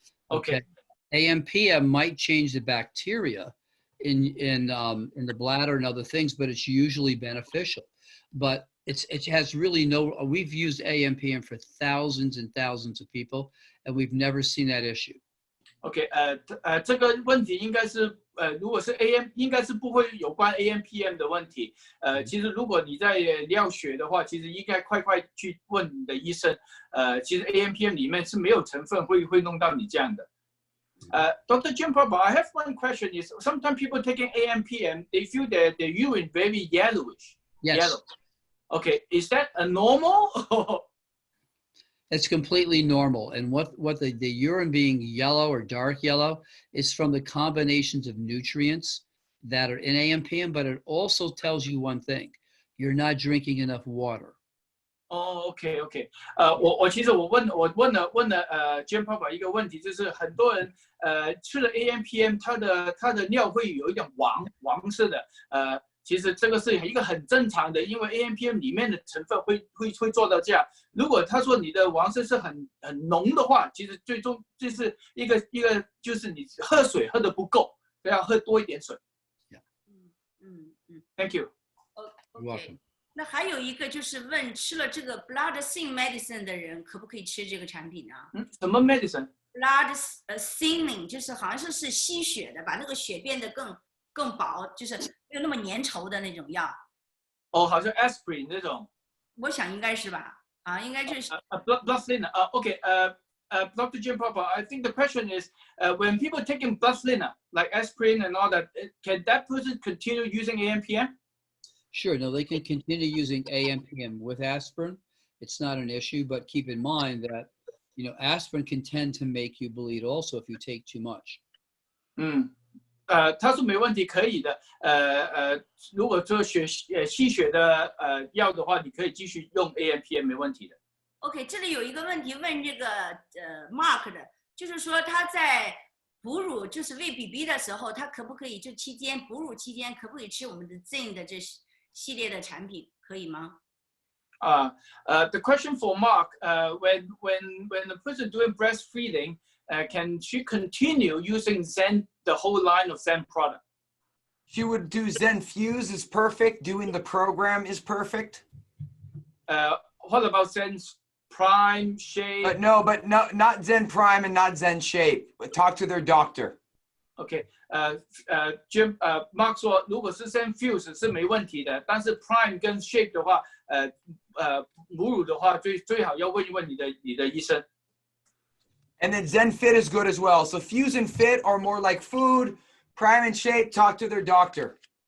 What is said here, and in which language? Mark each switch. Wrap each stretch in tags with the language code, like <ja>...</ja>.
<en>Okay. AMPM might change the bacteria in the bladder and other things, but it's usually beneficial. But it has really no. We've used AMPM for thousands and thousands of people, and we've never seen that issue.</en> <zh>OK， 这个问题应该是如果是 AM， 应该是不会有关 AMPM 的问题。其实如果你在尿血的话，其实应该快去问你的医生。其实 AMPM 里面是没有成分会弄到你这样的。</zh> <en>Dr. Giampapa, I have one question. Is sometimes people taking AMPM, they feel their urine very yellowish. Yes. Yellow. Okay, is that a normal? It's completely normal. And what the urine being yellow or dark yellow is from the combinations of nutrients that are in AMPM, but it also tells you one thing: you're not drinking enough water.</en> <zh>OK， 我其实我问了Giampapa 一个问题，就是很多人吃了 AMPM， 他的尿会有一点黄色的，其实这个是一个很正常的，因为 AMPM 里面的成分会做到这样。如果他说你的黄色是很浓的话，其实最终就是一个就是你喝水喝的不够，要喝多一点水。</zh> <en>Thank you. You're welcome.</en> <zh>那还有一个就是问吃了这个</zh> <en>blood thinning medicine</en> <zh>的人可不可以吃这个产品呢？什么 medicine？Blood thinning 就是好像是吸血的，把那个血变得更薄，就是没有那么粘稠的那种药。好像 aspirin 那种。我想应该是吧？应该就是。</zh> <en>blood thinner. Okay. Dr. Giampapa, I think the question is, when people taking blood thinner like aspirin and all that, can that person continue using AMPM? Sure. No, they can continue using AMPM with aspirin. It's not an issue, but keep in mind that aspirin can tend to make you bleed also if you take too much.</en> <zh>他说没问题，可以的。如果做吸血的药的话，你可以继续用 AMPM 没问题的。 OK， 这里有一个问题问这个Mark 的，就是说他在哺乳就是喂 BB 的时候，他可不可以就哺乳期间可不可以吃我们的 Zen 的这系列的产品，可以吗</zh> <en>？The question for Mark, when the person doing breastfeeding, can she continue using Zen, the whole line of Zen product? She would do Zen Fuse is perfect. Doing the program is perfect. What about Zen Prime Shape? But no, not Zen Prime and not Zen Shape. But talk to their doctor.</en> <zh>OK，Mark 说，如果是 Zen Fuse 是没问题的，但是 Prime 跟 Shape 的话，母乳的话最好要问一问你的医生。</zh> <en>And then Zen Fit is good as well. So Fuse and Fit are more like food. Prime and Shape, talk to their doctor.</en>